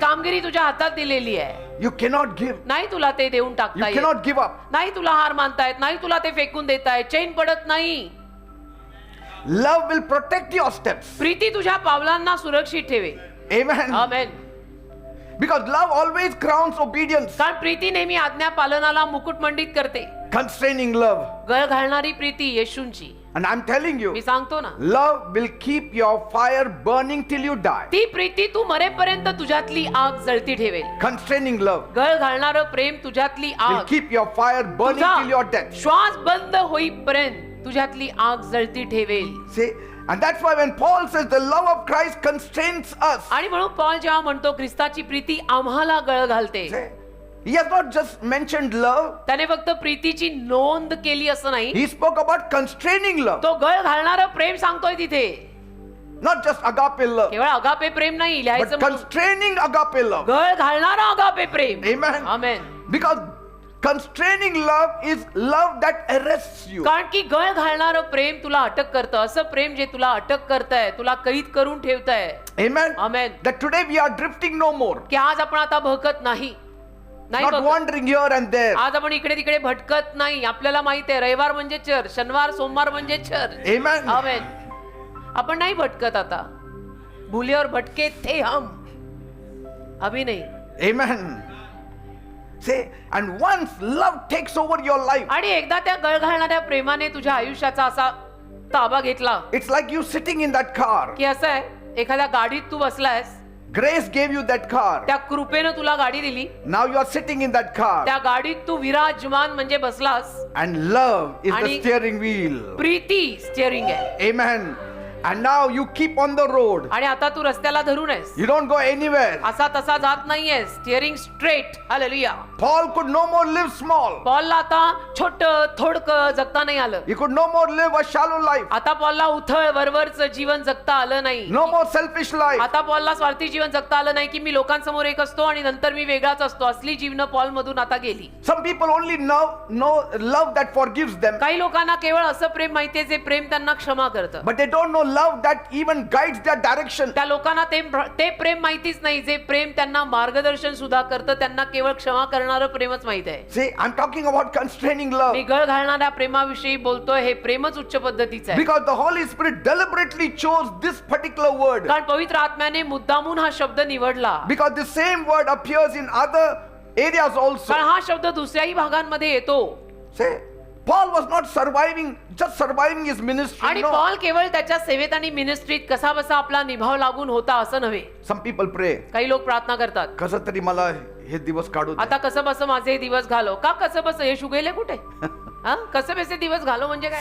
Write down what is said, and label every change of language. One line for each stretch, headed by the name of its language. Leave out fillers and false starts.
Marathi: कामगिरी तुझ्या हातात दिलेली आहे,
English: You cannot give.
Marathi: नाही तुला ते देऊन
English: You
Marathi: टाकता येत,
English: cannot give up.
Marathi: नाही तुला हार मानतायत, नाही तुला ते फेकून देतायत, चैन पडत नाही.
English: Love will protect your steps.
Marathi: Preeti तुझ्या पावलांना सुरक्षित ठेवे.
English: Amen.
Marathi: Amen.
English: Because love always crowns obedience.
Marathi: कारण प्रीती नेहमी आज्ञा पालनाला मुकुटमंडित करते.
English: Constraining love.
Marathi: गळ घालणारी Preeti येशूंची.
English: And I'm telling you,
Marathi: मी सांगतो ना,
English: love will keep your fire burning till you die.
Marathi: ती प्रीती तू मरेपर्यंत तुझ्यातली आग जळती ठेवेल.
English: Constraining love
Marathi: गळ घालणारं प्रेम तुझ्यातली
English: will
Marathi: आग
English: keep your fire burning
Marathi: तुझा
English: till your death.
Marathi: श्वास बंद होईपर्यंत तुझ्यातली आग जळती ठेवेल.
English: Say, And that's why when Paul says the love of Christ constrains us,
Marathi: आणि म्हणून पॉल जेव्हा म्हणतो ख्रिस्ताची प्रीती आम्हाला गळ घालते,
English: he has not just mentioned love,
Marathi: त्याने फक्त प्रीतीची नोंद केली असं नाही,
English: he spoke about constraining love,
Marathi: तो गळ घालणारं प्रेम सांगतोय तिथे.
English: not just agape love,
Marathi: केवळ अगापे प्रेम नाही
English: but
Marathi: लिहायचं म्हणून.
English: constraining agape love.
Marathi: गळ घालणारा agape Prem.
English: Amen.
Marathi: Amen.
English: Because constraining love is love that arrests you.
Marathi: कारण की गळ घालणारं प्रेम तुला अटक करतं, असं प्रेम जे तुला अटक करतंय, तुला कैद करून ठेवतंय.
English: Amen.
Marathi: Amen.
English: That today we are drifting no more,
Marathi: की आज आपण आता भटकत नाही, नाही
English: not
Marathi: भटकत.
English: wandering here and there.
Marathi: आज आपण इकडे तिकडे भटकत नाही. आपल्याला माहित आहे रविवार म्हणजे चर्च, शनिवार सोमवार म्हणजे चर्च.
English: Amen.
Marathi: आमेन. आपण नाही भटकत आता.
Hindi: भूले और भटके थे हम, अभी नहीं.
English: Amen. Say, and once love takes over your life,
Marathi: आणि एकदा त्या गळ घालणाऱ्या प्रेमाने तुझ्या आयुष्याचा असा ताबा घेतला
English: it's like you sitting in that car.
Marathi: की असं आहे, एखाद्या गाडीत तू बसलायस,
English: Grace gave you that car.
Marathi: त्या कृपेनं तुला गाडी दिली,
English: Now you are sitting in that car.
Marathi: त्या गाडीत तू विराजमान म्हणजे बसलास,
English: And love is the
Marathi: आणि-
English: steering wheel.
Marathi: प्रीती स्टिअरिंग आहे.
English: Amen. And now you keep on the road.
Marathi: आणि आता तू रस्त्याला धरून आहेस,
English: You don't go anywhere.
Marathi: असा तसा जात नाहीयेस, steering straight. Hallelujah.
English: Paul could no more live small.
Marathi: पॉलला आता छोट थोडकं जगता नाही आलं.
English: He could no more live a shallow life.
Marathi: आता पॉलला उथळ वरवरचं जीवन जगता आलं नाही.
English: No more selfish life.
Marathi: आता पॉलला स्वार्थी जीवन जगता आलं नाही की मी लोकांसमोर एक असतो आणि नंतर मी वेगळाच असतो. असली जीवन पॉल मधून आता गेली.
English: Some people only know love that forgives them.
Marathi: काही लोकांना केवळ असं प्रेम माहितीये जे प्रेम त्यांना क्षमा करतं.
English: But they don't know love that even guides their direction.
Marathi: त्या लोकांना ते प्रेम माहितीच नाही जे प्रेम त्यांना मार्गदर्शन सुद्धा करतं. त्यांना केवळ क्षमा करणारं प्रेमच माहित आहे.
English: See, I'm talking about constraining love.
Marathi: मी गळ घालणाऱ्या प्रेमाविषयी बोलतोय. हे प्रेमच उच्च पद्धतीचं आहे.
English: Because the Holy Spirit deliberately chose this particular word.
Marathi: कारण पवित्र आत्म्याने मुद्दामून हा शब्द निवडला.
English: Because the same word appears in other areas also.
Marathi: कारण हा शब्द दुसऱ्याही भागांमध्ये येतो.
English: See, Paul was not just surviving his ministry.
Marathi: आणि
English: No.
Marathi: पॉल केवळ त्याच्या सेवेत आणि मिनिस्ट्रीत कसा बसा आपला निभाव लागून होता असं नव्हे.
English: Some people pray.
Marathi: काही लोक प्रार्थना करतात, कसं तरी मला हे दिवस काढू दे. आता कसं बस माझे हे दिवस घालो. का कसं बस हे शुगेले कुठे? हा, कसं बसे दिवस घालो म्हणजे काय?